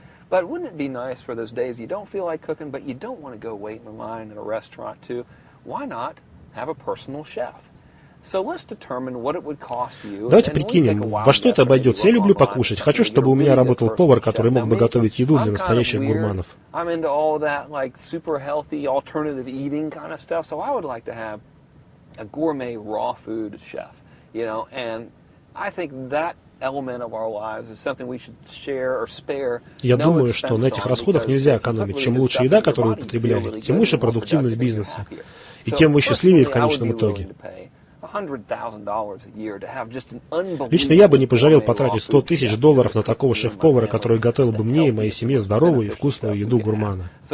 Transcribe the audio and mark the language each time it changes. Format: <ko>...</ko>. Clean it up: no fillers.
<en>But wouldn't it be nice for those days you don't feel like cooking, but you don't want to go wait in line at a restaurant too? Why not have a personal chef? So let's determine what it would cost you.</en> <ru>Давайте прикинем, во что это обойдется. Я люблю покушать. Хочу, чтобы у меня работал повар, который мог бы готовить еду для настоящих гурманов.</ru> <en>I'm into all that like super healthy alternative eating kind of stuff. So I would like to have a gourmet raw food chef, you know, and I think that</en> <ru>Я думаю, что на этих расходах нельзя экономить. Чем лучше еда, которую вы употребляли, тем выше продуктивность бизнеса. И тем вы счастливее в конечном итоге. Лично я бы не пожалел потратить 100 тысяч долларов на такого шеф-повара, который готовил бы мне и моей семье здоровую и вкусную еду гурмана.</ru>